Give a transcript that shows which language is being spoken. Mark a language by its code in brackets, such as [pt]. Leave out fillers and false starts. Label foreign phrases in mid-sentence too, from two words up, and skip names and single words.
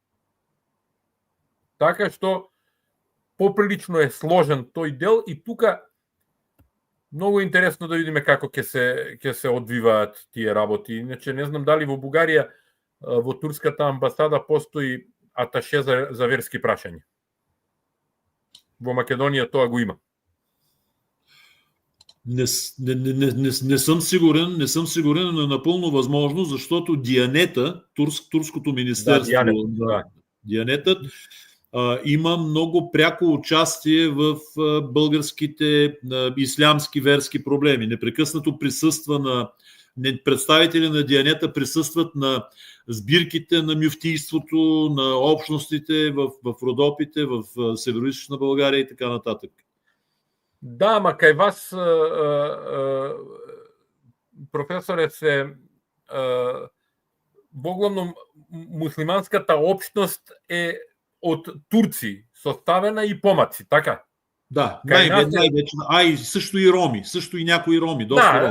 [mk] Така што поприлично е сложен тој дел и тука многу интересно да видиме како ќе се одвиваат тие работи. Иначе не знам дали во Бугарија во турската амбасада постои аташе за верски прашања. Во Македонија тоа го има. [bg] Не съм сигурен, но напълно възможно, защото Дианета, турското министерство, Дианетът, има много пряко участие в българските ислямски верски проблеми. Непрекъснато присъства представители на Дианета присъстват на сбирките на мюфтийството, на общностите в Родопите, в Североизточна България и така нататък. [mk] Да, ма кај вас, професоре, се воглавно муслиманската општност е од турци, составена и помаци, така? [bg] Да, највеќе, и също и роми, също и някои роми, доста